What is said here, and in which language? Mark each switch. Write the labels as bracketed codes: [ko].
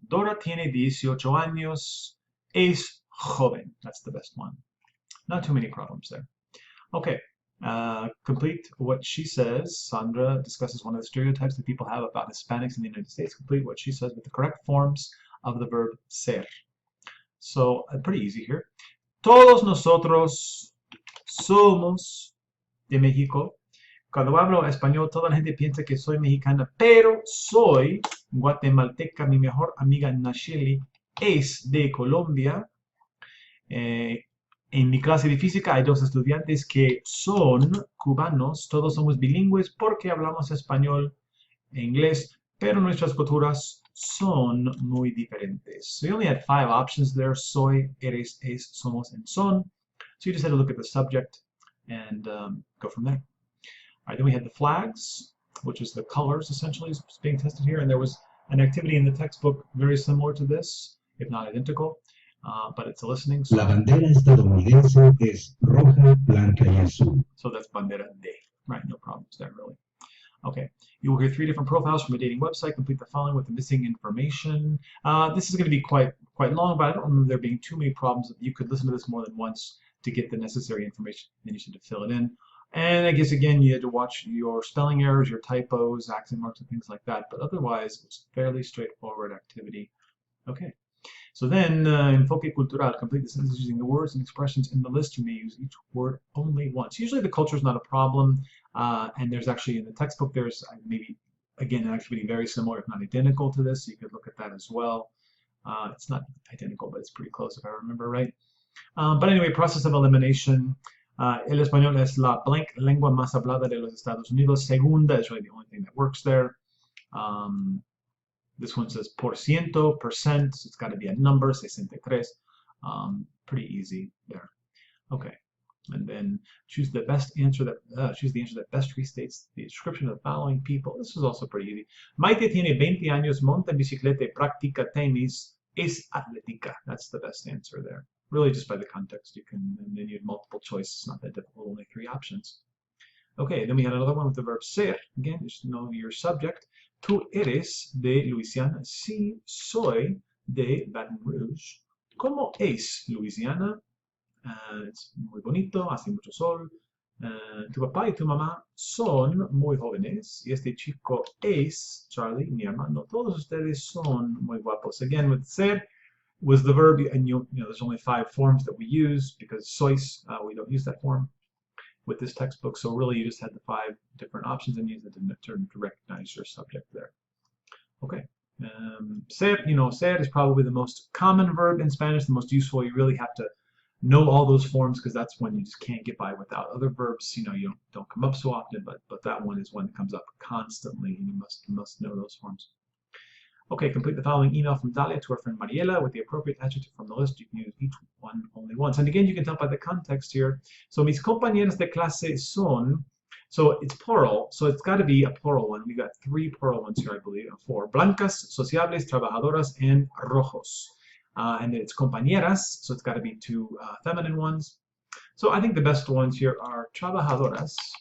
[es] Dora tiene 18 años. Es joven. [en] That's the best one. Not too many problems there. Okay. Complete what she says. Sandra discusses one of the stereotypes that people have about Hispanics in the United States. Complete what she says with the correct forms of the verb ser. So pretty easy here. [es] Todos nosotros somos de México. Cuando hablo español, toda la gente piensa que soy mexicana, pero soy guatemalteca. Mi mejor amiga Nacheli es de Colombia. En mi clase de física hay dos estudiantes que son cubanos. Todos somos bilingües porque hablamos español e inglés, pero nuestras culturas son muy diferentes. [en] So you only had 5 options there: soy, eres, es, somos, and son. So you just had to look at the subject and go from there. All right, then we had the flags, which is the colors essentially is being tested here, and there was an activity in the textbook very similar to this, if not identical. But it's a listening. So, [es] La bandera estadounidense es roja, blanca y azul. [en] So that's bandera de. Right, no problems there really. Okay, you will hear 3 different profiles from a dating website. Complete the following with the missing information. This is going to be quite long, but I don't remember there being too many problems. You could listen to this more than once to get the necessary information. Then you should fill it in. And I guess again you had to watch your spelling errors, your typos, accent marks, and things like that. But otherwise, it's a fairly straightforward activity. Okay. So then, enfoque cultural, complete the sentences using the words and expressions in the list. You may use each word only once. Usually the culture is not a problem, and there's actually in the textbook, there's maybe, again, an activity very similar, if not identical to this, so you could look at that as well. It's not identical, but it's pretty close if I remember right. But anyway, process of elimination. [es] El español es la blank lengua más hablada de los Estados Unidos. Segunda [en] is really the only thing that works there. This one says por ciento, percent, so it's got to be a number, 63. Pretty easy there. Okay, and then choose the answer that best restates the description of the following people. This is also pretty easy. [es] Maite tiene 20 años, monta en bicicleta y practica tenis, es atlética. [en] That's the best answer there. Really, just by the context, and then you have multiple choice. It's not that difficult, only 3 options. Okay, then we had another one with the verb ser. Again, just know your subject. [es] Tú eres de Luisiana. Sí, soy de Baton Rouge. ¿Cómo es Luisiana? Es muy bonito, hace mucho sol. Tu papá y tu mamá son muy jóvenes. Y este chico es Charlie, mi hermano. Todos ustedes son muy guapos. [en] Again, with ser was the verb, and there's only 5 forms that we use because sois, we don't use that form with this textbook. So really, you just had the 5 different options and use it to recognize your subject there. Okay. Ser, ser is probably the most common verb in Spanish, the most useful. You really have to know all those forms because that's one you just can't get by without. Other verbs, you don't come up so often, but that one is one that comes up constantly, and you must know those forms. Okay, complete the following email from Dalia to her friend Mariela with the appropriate adjective from the list. You can use each one only once. And again, you can tell by the context here. So, [es] mis compañeras de clase son, [en] so it's plural, so it's got to be a plural one. We got 3 plural ones here, I believe, 4. [es] Blancas, sociables, trabajadoras, and rojos. [en] And then it's compañeras, so it's got to be 2 feminine ones. So I think the best ones here are trabajadoras.